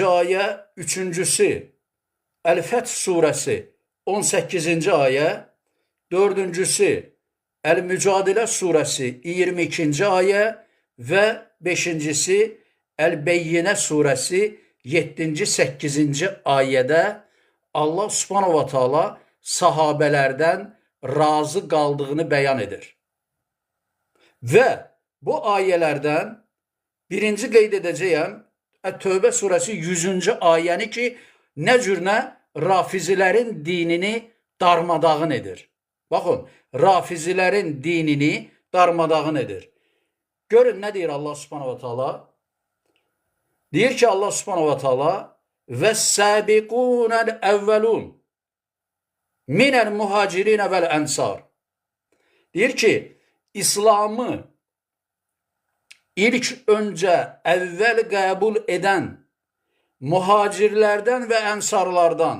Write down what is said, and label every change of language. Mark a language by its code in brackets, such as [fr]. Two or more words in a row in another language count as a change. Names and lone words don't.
[az] ayə, üçüncüsü Əl-Fəth surəsi 18-ci ayə, dördüncüsü Əl-Mücadilə surəsi 22-ci ayə və beşincisi Əl-Beyyinə surəsi 7-ci, 8-ci ayədə [ar] الله سبحانه وتعالى [az] sahabələrdən razı qaldığını bəyan edir. Və bu ayələrdən birinci qeyd edəcəyəm, Ət-Tövbə surəsi 100-cü ayəni ki, nə cürnə rafizilərin dinini darmadağın edir. Baxın, rafizilərin dinini darmadağın edir. Görün nə deyir [ar] الله سبحانه وتعالى? [az] Deyir ki [ar] الله سبحانه وتعالى والسابقون الأولون من المهاجرين والأنصار. [az] Deyir ki, İslamı ilk öncə əvvəl qəbul edən muhacirlərdən və ənsarlardan.